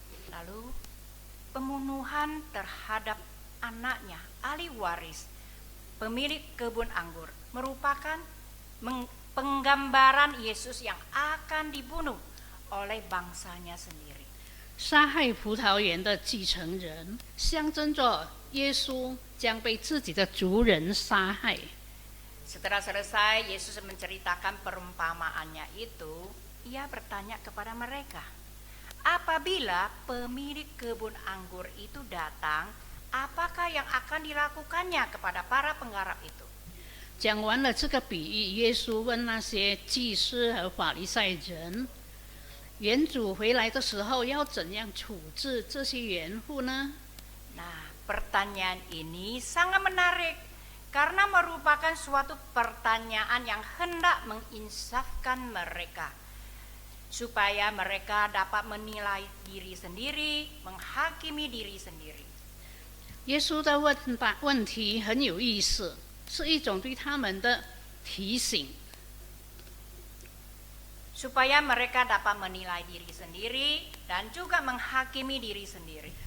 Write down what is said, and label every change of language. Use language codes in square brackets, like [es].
[id] Lalu pembunuhan terhadap anaknya, ahli waris, pemilik kebun anggur, merupakan penggambaran Yesus yang akan dibunuh oleh bangsanya sendiri. [zh] 杀害葡萄园的继承人，象征着耶稣将被自己的族人杀害。 [id] Setelah selesai Yesus menceritakan perumpamaannya itu, ia bertanya kepada mereka, apabila pemilik kebun anggur itu datang, apakah yang akan dilakukannya kepada para penggarap itu? [zh] 讲完了这个比喻，耶稣问那些祭司和法利赛人：园主回来的时候要怎样处置这些园户呢？ [id] Nah, pertanyaan ini sangat menarik karena merupakan suatu pertanyaan yang hendak menginsafkan mereka. supaya mereka dapat menilai diri sendiri, menghakimi diri sendiri. [zh] 耶稣的问题很有意思，是一种对他们的提醒。 [id] Supaya mereka dapat menilai diri sendiri dan juga menghakimi diri sendiri.